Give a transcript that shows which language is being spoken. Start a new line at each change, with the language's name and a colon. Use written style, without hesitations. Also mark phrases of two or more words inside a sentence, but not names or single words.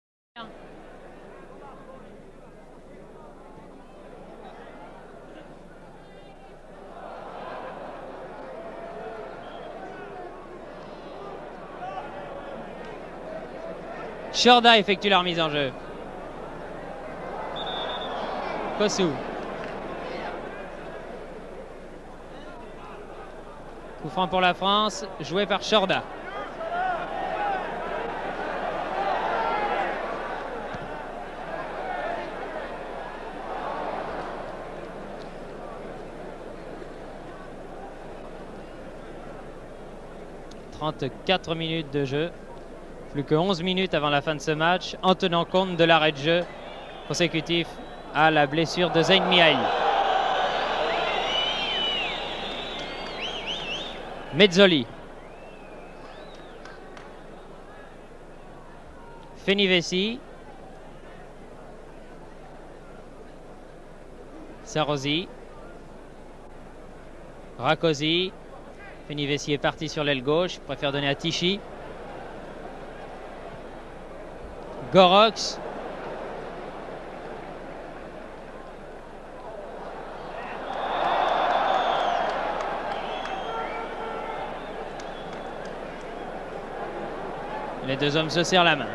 French: Chorda effectue la remise en jeu. Kossou. Coup franc pour la France, joué par Chorda. « 34 minutes de jeu. Plus que 11 minutes avant la fin de ce match, en tenant compte de l'arrêt de jeu consécutif à la blessure de Zeyn Miaï. Mezzoli. Fenivesi. Sarossi. Rakosi. Fenivesi est parti sur l'aile gauche, préfère donner à Tichy. Goroch. Les deux hommes se serrent la main.